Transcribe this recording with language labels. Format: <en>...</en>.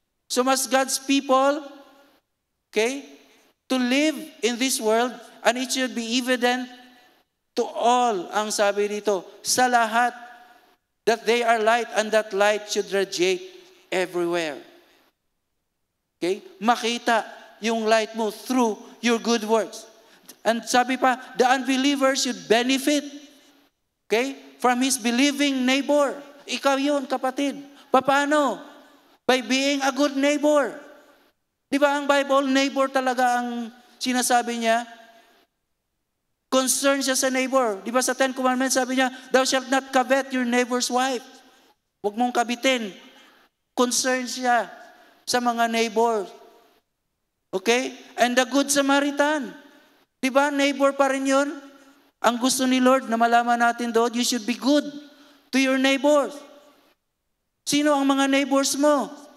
<en>So must God's people, okay, to live in this world, and it should be evident to all,</en> <tl>ang sabi dito, sa lahat,</tl> <en>that they are light, and that light should radiate everywhere. Okay?</en> <tl>Makita yung light mo through your good works.</tl> <en>And</en> <tl>sabi pa,</tl> <en>the unbeliever should benefit, okay, from his believing neighbor.</en> <tl>Ikaw yun, kapatid. Paano?</tl> <en>By being a good neighbor.</en> <tl>Di ba ang Bible, neighbor talaga ang sinasabi niya? Concern siya sa neighbor.</tl> <en>Di ba sa Ten Commandments sabi niya, thou shalt not covet your neighbor's wife.</en> <tl>Huwag mong kabitin. Concern siya sa mga neighbor. Okay?</tl> <en>And the Good Samaritan.</en> <tl>Diba, neighbor pa rin yun? Ang gusto ni Lord na malaman natin doon,</tl> <en>you should be good to your neighbors.</en> <tl>Sino ang mga neighbors mo?</tl>